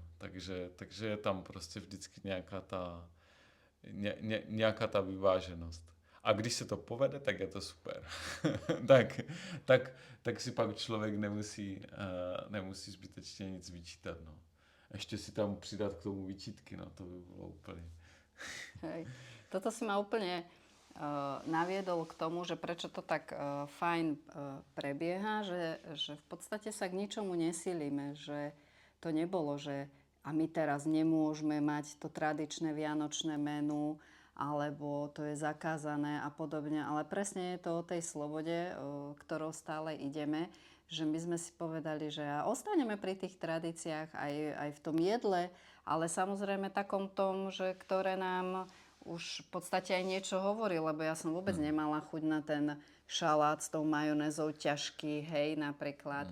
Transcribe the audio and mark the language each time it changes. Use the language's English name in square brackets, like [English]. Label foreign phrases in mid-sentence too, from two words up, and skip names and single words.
[Czech] Takže je tam prostě vždycky nějaká ta vyváženost. A když se to povede, tak je to super. tak si pak člověk nemusí zbytečně nic vyčítat. No. Ještě si tam přidat k tomu výčitky, no to by bylo úplně. [Slovak] Hej. Toto si ma úplne naviedol k tomu, že prečo to tak fajn prebieha, že v podstate sa k ničomu nesílime, že to nebolo, že a my teraz nemôžeme mať to tradičné vianočné menu, alebo to je zakázané a podobne, ale presne je to o tej slobode, ktorou stále ideme, že my sme si povedali, že ostaneme pri tých tradíciách aj v tom jedle, ale samozrejme takom tom, že ktoré nám už v podstate aj niečo hovorí, lebo ja som vôbec nemala chuť na ten šalát s tou majonézou ťažký, hej, napríklad.